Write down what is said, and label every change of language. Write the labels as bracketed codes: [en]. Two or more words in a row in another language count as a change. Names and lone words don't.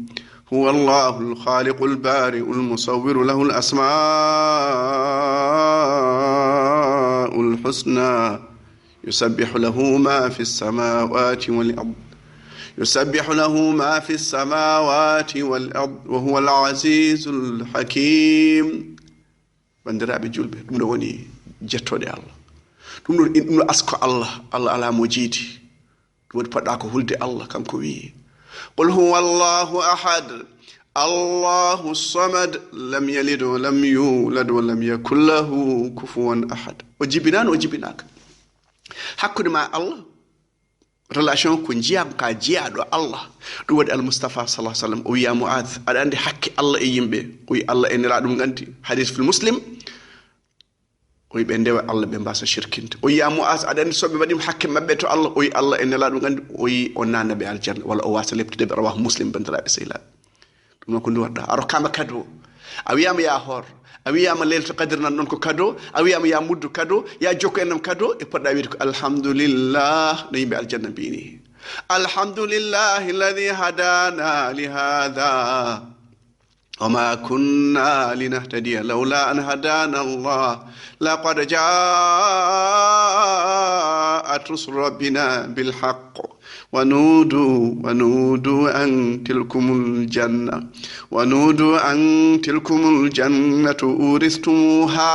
[ar] هو الله الخالق البارئ المصور له الأسماء الحسنى يسبح له ما في السماوات والأرض وهو العزيز الحكيم. [ff] bandiraɓe julɓe ɗum ɗo woni jettoɗe Allah, ɗum ɗo asko Allah ala mo jiidi, ɗum woni poɗɗa ko hulde Allah kanko wi [ar] قل هو الله أحد الله الصمد لم يلد ولم يولد ولم يكن له كفوا أحد. [ff] o jibinani o jibinaka hakkude ma Allah relation ko jiyam ka jiyaɗo Allah. ɗum waɗi almustafa [ar] صلى الله عليه وسلم [ff] o wiya Mu'adh aɗa andi hakke Allah e yimɓe. o wi Allah e nela ɗum gandi [ar] حديث في مسلم [ff] o wi ɓe ndewa Allah ɓe mbasa shirkinde. o wiya Mu'adh aɗa andi soɓe mbaɗima hakke mabɓe to Allah. o wi Allah e nela ɗum gandi o wi o nanaɓe aljanna walla o wasa leptude ɓe [ar] رواه مسلم [ff] bandiraɓe sehilaɓe. ɗum noon ko ndu waɗɗa aro kama cadeau a wiyama ya hoor a wiyama leylatul qadr nan ɗon ko cadeau a wiyama ya muddu cadeau ya jokko enam cadeau e poɗɗa wiide ko alhamdulillah no yimɓe aljanna mbini [ar] الحمد لله الذي هدانا لهذا وما كنا لنهتدي لولا أن هدانا الله لقد جاءت رسل ربنا بالحق ونودوا أن تلكم الجنة أورثتموها.